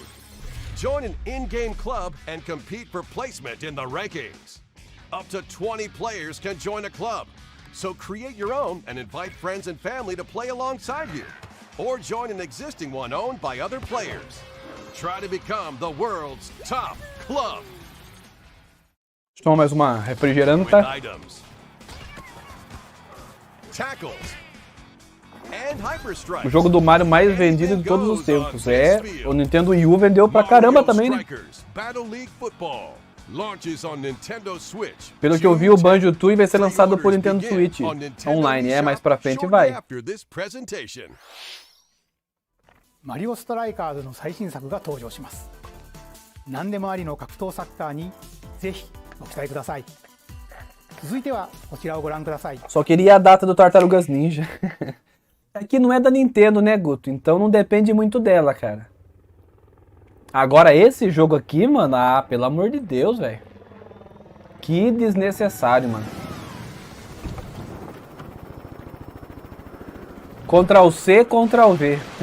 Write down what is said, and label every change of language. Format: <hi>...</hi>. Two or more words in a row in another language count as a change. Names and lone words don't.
<en>Join an in-game club and compete for placement in the rankings. Up to 20 players can join a club, so create your own and invite friends and family to play alongside you, or join an existing one owned by other players. Try to become the world's top club.</en> <pt>Toma mais uma refrigerante. Tackles. O jogo do Mario mais vendido de todos os tempos. É, o Nintendo Wii U vendeu pra caramba também, né? Pelo que eu vi, o Banjo-Tooie vai ser lançado por Nintendo Switch online. É, mais pra frente vai.</pt> <ja>Mario Strikers の最新作が登場します。何でもありの格闘サッカーにぜひご期待ください。続いてはこちらをご覧ください。</ja> <pt>Só queria a data do Tartarugas Ninja. Aqui não é da Nintendo, né, Guto? Então não depende muito dela, cara. Agora esse jogo aqui, mano, ah, pelo amor de Deus, velho. Que desnecessário, mano. Ctrl C, Ctrl V.</pt>